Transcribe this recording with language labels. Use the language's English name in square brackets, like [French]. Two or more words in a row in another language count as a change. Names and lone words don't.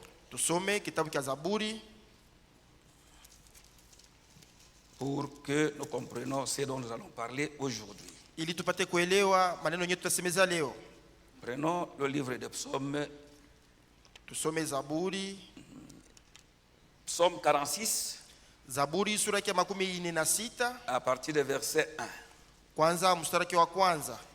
[French] Pour que nous comprenions ce dont nous allons parler aujourd'hui. Prenons le livre de Psaumes. Psaume 46. [Swahili] Zaburi sura yake 46 [French] à partir du verset 1. [Swahili] Kwanza mstari wake wa kwanza.